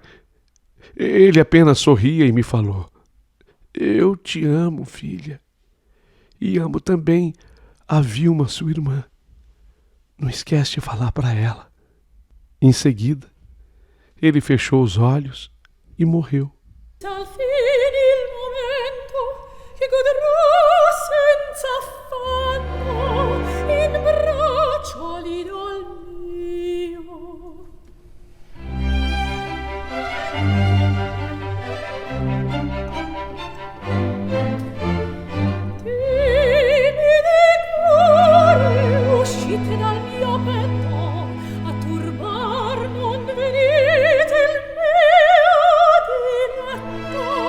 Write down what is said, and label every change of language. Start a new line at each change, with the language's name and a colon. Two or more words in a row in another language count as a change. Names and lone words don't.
Portuguese: Ele apenas sorria e me falou, eu te amo, filha. E amo também a Vilma, sua irmã. Não esquece de falar para ela. Em seguida, ele fechou os olhos e morreu.
Italian: Al fine il momento che godrò senza affanno in braccio l'idol mio. Timide cuore, uscite dal mio petto, a turbar non venite il mio diletto.